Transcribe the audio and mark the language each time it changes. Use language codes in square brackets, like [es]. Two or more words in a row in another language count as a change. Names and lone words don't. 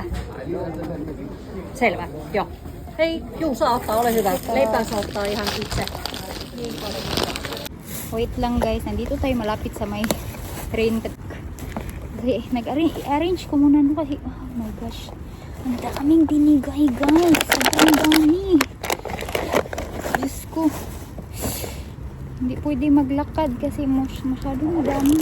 [fi] Selvä, joo. Hei, juu saa ottaa, ole hyvä. Leipää saa ottaa ihan itse. [tl] Wait lang guys, nandito tayo malapit sa may train. Kasi nag-arrange ko muna no kasi, [en] oh my gosh. [tl] Ang daming binigay guys. Sobrang dami. Diyos ko. Hindi pwede maglakad kasi masyadong dami.